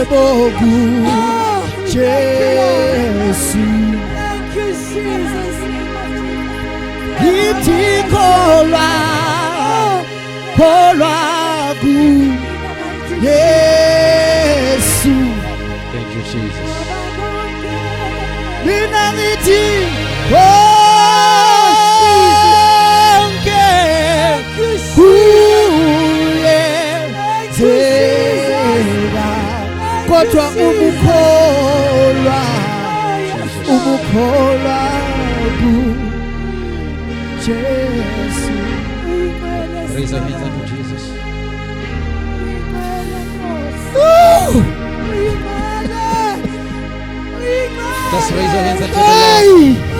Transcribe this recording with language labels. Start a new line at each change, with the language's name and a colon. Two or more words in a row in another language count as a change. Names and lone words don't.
English: Thank you, Jesus. Thank you, Jesus.
Zulu: Kodwa umukholwa ku Jesu.
English: Raise your hands unto Jesus. Just raise your hands unto the Lord.